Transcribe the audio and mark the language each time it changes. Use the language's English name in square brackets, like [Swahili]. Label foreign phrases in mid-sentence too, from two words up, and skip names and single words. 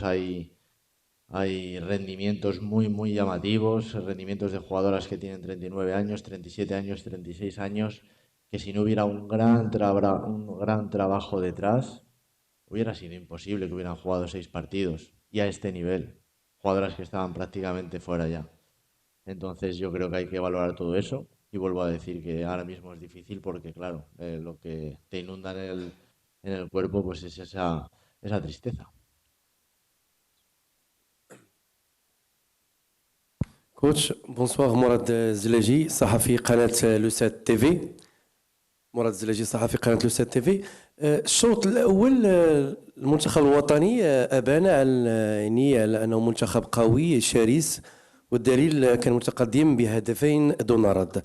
[Spanish] Hay rendimientos muy llamativos, rendimientos de jugadoras que tienen 39 años, 37 años, 36 años, que si no hubiera un gran trabajo detrás, hubiera sido imposible que hubieran jugado 6 partidos y a este nivel, jugadoras que estaban prácticamente fuera ya. Entonces yo creo que hay que valorar todo eso, y vuelvo a decir que ahora mismo es difícil porque, claro, lo que te inunda en el cuerpo pues es esa tristeza. [Arabic] كوتش بونسوار مراد الزلاجي صحفي قناة لوسات تيفي. مراد الزلاجي صحفي قناة لوسات تيفي. الشوط الأول المنتخب الوطني أبان على أنه منتخب قوي شرس، والدليل كان متقدم بهدفين دون رد.